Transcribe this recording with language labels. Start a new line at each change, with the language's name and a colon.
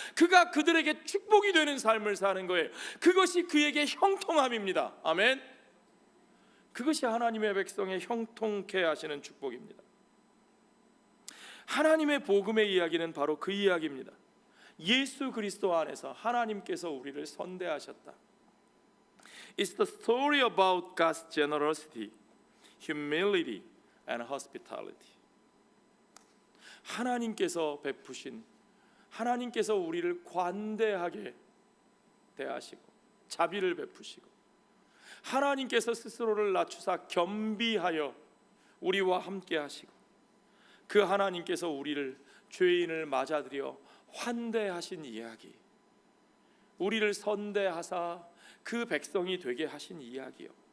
Korean: 그가 그들에게 축복이 되는 삶을 사는 거예요. 그것이 그에게 형통함입니다. 아멘. 그것이 하나님의 백성의 형통케 하시는 축복입니다. 하나님의 복음의 이야기는 바로 그 이야기입니다. 예수 그리스도 안에서 하나님께서 우리를 선대하셨다.
English: It's the story about God's generosity, humility, and hospitality.
Korean: 하나님께서 베푸신, 하나님께서 우리를 관대하게 대하시고 자비를 베푸시고, 하나님께서 스스로를 낮추사 겸비하여 우리와 함께 하시고, 그 하나님께서 우리를 죄인을 맞아들여 환대하신 이야기, 우리를 선대하사 그 백성이 되게 하신 이야기요.